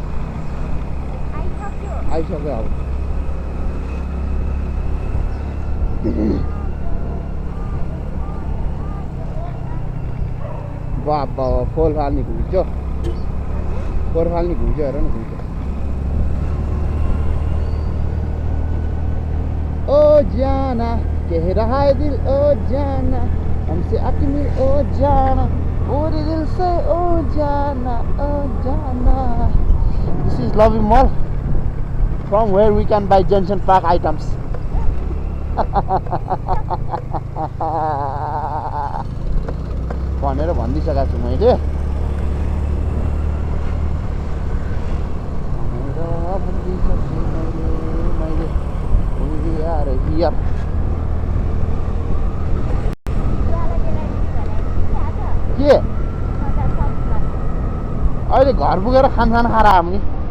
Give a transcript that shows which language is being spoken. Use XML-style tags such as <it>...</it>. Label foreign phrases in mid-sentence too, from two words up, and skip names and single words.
<ne>आइसक्यो अब बाबा फोहोर फाल्ने घुइँचो फोहोर फाल्ने घुइँचो हेर न घुइँचो</ne> <hi>ओ जाना कह रहा है दिल ओ जाना हमसे आके मिल ओ जाना पूरे दिल से ओ जाना</hi> <en>this is Lovey Mall from where we can buy Jensen Park items</en> <ne>भनेर भनिदिइसकेको छु मैले के अहिले घर पुगेर खानसान खाएर आऊँ नि</ne>